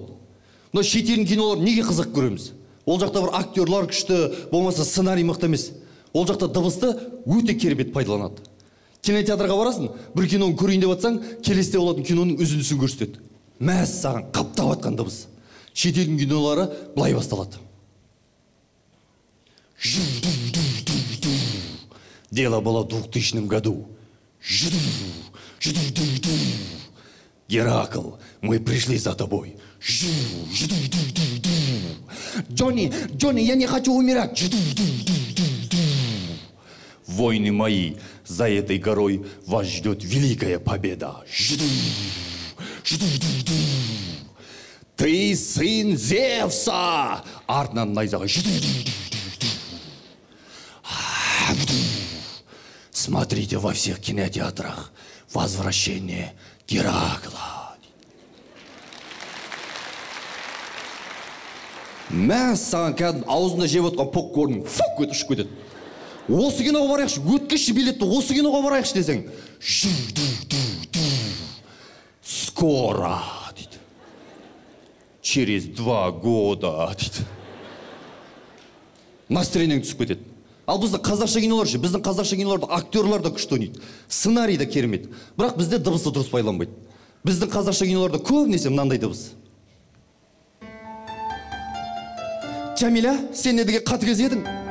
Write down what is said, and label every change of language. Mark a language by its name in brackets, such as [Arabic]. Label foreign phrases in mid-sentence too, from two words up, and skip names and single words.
[Kazakh] Но шетелдің киноларын неге қызық көреміз? Ол жақта бір актерлар күшті, болмаса сценарий мықты емес. Ол жақта дыбысты өте керемет пайдаланады. Кинотеатрға барасың, бір киноны көрейін деп атсаң, келесіде болатын киноның үзіндісін көрсетеді. Мәз саған қаптап атқан дыбыс. Шетелдің кинолары былай басталады. [Russian] Дело было в 2000 году. Геракл, мы пришли за тобой. Джонни, я не хочу умирать. Войны мои, за этой горой вас ждет великая победа. Ты сын Зевса! [Kazakh] Артынан найзаға. [Russian] Смотрите во всех кинотеатрах «Возвращение Геракла». [Kazakh] Мәз саған кәдім аузында жеп отқан попкорн фук өтіп ұшып кетеді. Осы киноға барайықшы, өткізші билетті, осы киноға барайықшы десең. Скоро, дейді. [Russian] Через 2 года, [Kazakh] дейді. Настроениең түсіп кетеді. Ал біздің қазақша кинолар ше, біздің қазақша киноларда актерлар да күшті ойнайды, сценарий да керемет. Бірақ бізде дыбысты дұрыс пайдаланбайды. Біздің қазақша киноларда көбінесе мынандай дыбыс. Жамиля, сен не деген қатыгез едің?